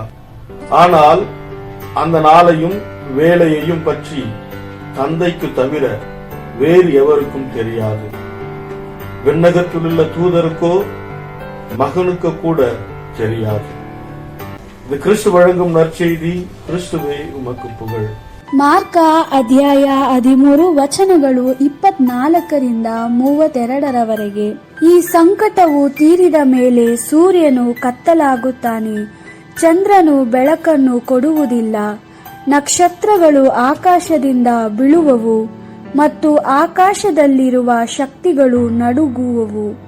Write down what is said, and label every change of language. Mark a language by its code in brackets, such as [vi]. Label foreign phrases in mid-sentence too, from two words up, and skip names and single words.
[ta] ஆனால் அந்த நாளையும் வேலையையும் பற்றி தந்தைக்கு தவிர வேறு எவருக்கும் தெரியாது. விண்ணகத்தில் உள்ள தூதருக்கோ மகனுக்கு கூட தெரியாது. இது கிறிஸ்து வழங்கும் நற்செய்தி. கிறிஸ்துவே உமக்கு புகழ். [kn] ಮಾರ್ಕ ಅಧ್ಯಾಯ 13 ವಚನಗಳು 24ರಿಂದ 32ರವರೆಗೆ. ಈ ಸಂಕಟವು ತೀರಿದ ಮೇಲೆ ಸೂರ್ಯನು ಕತ್ತಲಾಗುತ್ತಾನೆ, ಚಂದ್ರನು ಬೆಳಕನ್ನು ಕೊಡುವುದಿಲ್ಲ, ನಕ್ಷತ್ರಗಳು ಆಕಾಶದಿಂದ ಬೀಳುವವು ಮತ್ತು ಆಕಾಶದಲ್ಲಿರುವ ಶಕ್ತಿಗಳು ನಡುಗುವವು.